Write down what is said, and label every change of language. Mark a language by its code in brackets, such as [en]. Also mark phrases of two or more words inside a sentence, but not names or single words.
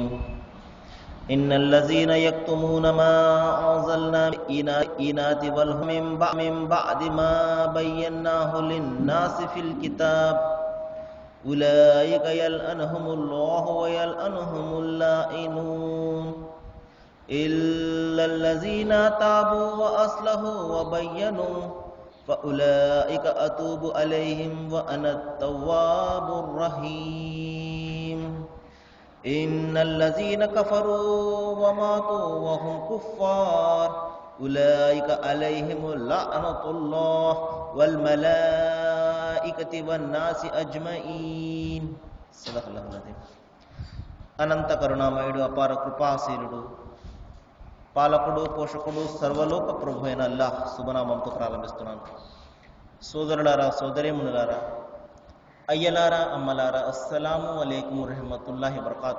[ar] إن الذين يكتمون ما أنزلنا بالبينات والهدى من بعد ما بيناه للناس في الكتاب أولئك يلعنهم الله ويلعنهم اللائنون إلا الذين تابوا وأصلحوا وبينوا فأولئك أتوب عليهم وأنا التواب الرحيم. إن الذين كفروا وماتوا وهم كفار أولئك عليهم لعنة الله والملائكة والناس أجمعين. صدق الله العظيم. [te] అనంత కరుణామయుడు అపార కృపాశీలుడు పాలకుడు పోషకుడు సర్వలోక ప్రభు అయిన అల్లాహ్ శుభనామంతో ప్రారంభిస్తున్నాను. సోదరులారా సోదరీమణులారా అయ్యలారా అమ్మలారా [ar] السلام عليكم رحمة الله وبركاته.